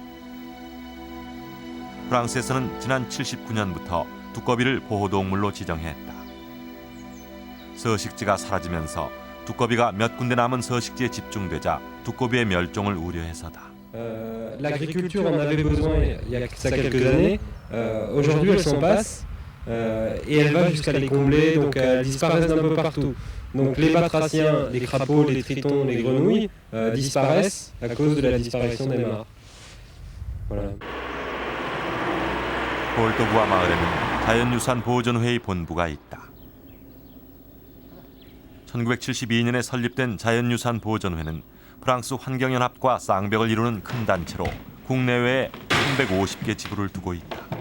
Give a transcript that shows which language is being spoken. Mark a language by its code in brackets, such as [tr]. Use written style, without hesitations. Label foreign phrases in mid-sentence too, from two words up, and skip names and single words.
[ko] 프랑스에서는 지난 79년부터 두꺼비를 보호동물로 지정했다. 서식지가 사라지면서 두꺼비가 몇 군데 남은 서식지에 집중되자 두꺼비의 멸종을 우려해서다. [fr] L'agriculture en avait besoin il y a ça quelques années. Aujourd'hui, elle s'en passe. Et elle va jusqu'à les combler, donc elles disparaissent d'un peu partout. Donc les batraciens, les crapauds, les tritons, les grenouilles disparaissent à cause de la disparition des mares. Voilà. [ko] 볼토구아 마을에는 자연유산 보존회의 본부가 있다. 1972년에 설립된 자연유산 보존회는 프랑스 환경연합과 쌍벽을 이루는 큰 단체로 국내외에 350개 지부를 두고 있다.